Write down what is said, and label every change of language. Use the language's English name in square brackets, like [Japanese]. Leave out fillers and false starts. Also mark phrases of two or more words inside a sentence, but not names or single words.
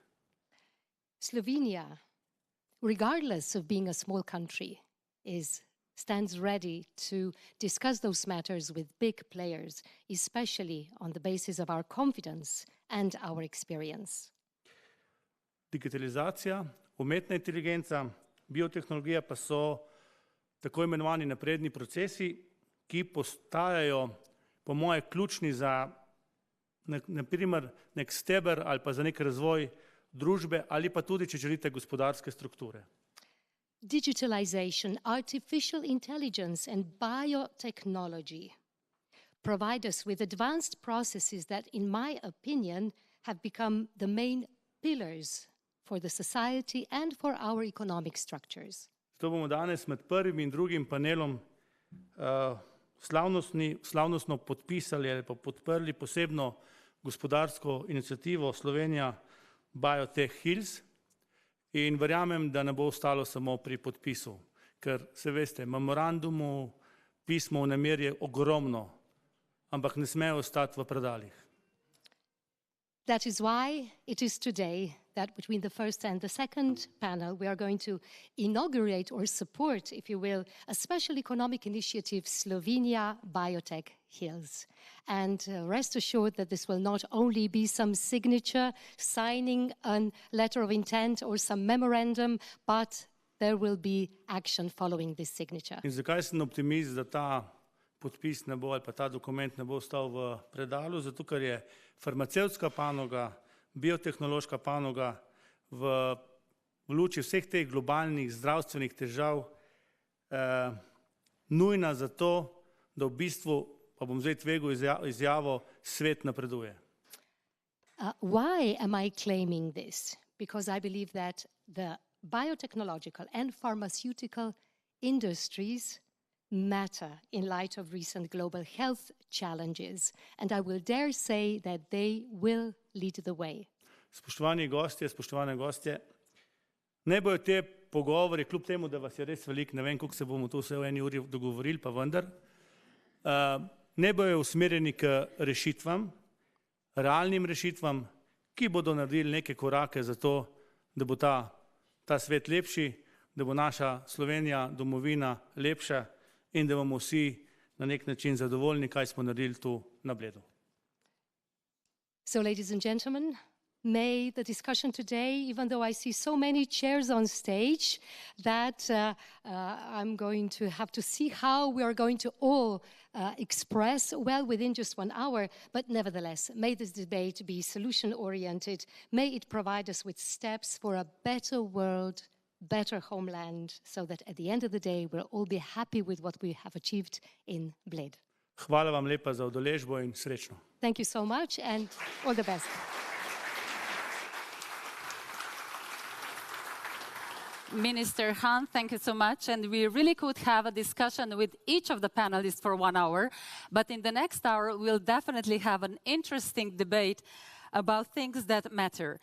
[English] Slovenia, regardless of being a small country, stands ready to discuss those matters with big players, especially on the basis of our confidence and our experience. [Slovenian] Digitalizacija, umetna inteligenca, biotehnologija pa so tako imenovani napredni procesi, ki postajajo, po moje, ključni za naprimer nek steber ali pa za nek razvoj družbe ali pa tudi, če želite, gospodarske strukture. [English] Digitalization, artificial intelligence and biotechnology provide us with advanced processes that, in my opinion, have become the main pillars for the society and for our economic structures. [Slovenian] Zato bomo danes med prvim in drugim panelom slavnostno podpisali ali pa podprli posebno gospodarsko inicijativo Slovenija Biotech Hills in verjamem, da ne bo ostalo samo pri podpisu, ker se veste, memorandumu, pismo v nameri je ogromno, ampak ne smejo ostati v predalih. [English] That is why it is today that between the first and the second panel, we are going to inaugurate or support, if you will, a special economic initiative, Slovenia Biotech Hills. And rest assured that this will not only be some signature, signing a letter of intent or some memorandum, but there will be action following this signature. [Slovenian] In zakaj sem optimist, da ta podpis ne bo ali pa ta dokument ne bo ostal v predalu? Zato, ker je farmacevtska panoga, biotehnološka panoga v luči vseh teh globalnih zdravstvenih težav nujna za to, da v bistvu, pa bom zdaj tvegel izjavo, svet napreduje. [English] Why am I claiming this? Because I believe that the biotechnological and pharmaceutical industries matter in light of recent global health challenges, and I will dare say that they will lead the way. [Slovenian] Spoštovane gostje, naj bojo te pogovori, kljub temu, da vas je res veliko, ne vem, koliko se bomo to vse v eni uri dogovorili, pa vendar, naj bojo usmerjeni k rešitvam, realnim rešitvam, ki bodo naredili neke korake za to, da bo ta svet lepši, da bo naša Slovenija, domovina lepša in da bomo vsi na nek način zadovoljni, kaj smo naredili tu na Bledu. [English] So, ladies and gentlemen, may the discussion today, even though I see so many chairs on stage, that I'm going to have to see how we are going to all express well within just 1 hour, but nevertheless, may this debate be solution-oriented, may it provide us with steps for a better world, better homeland, so that at the end of the day, we'll all be happy with what we have achieved in Bled. [Slovenian] Hvala vam lepa za udeležbo in srečno. [English] Thank you so much and all the best. Minister Han, thank you so much. And we really could have a discussion with each of the panelists for 1 hour. But in the next hour, we'll definitely have an interesting debate about things that matter.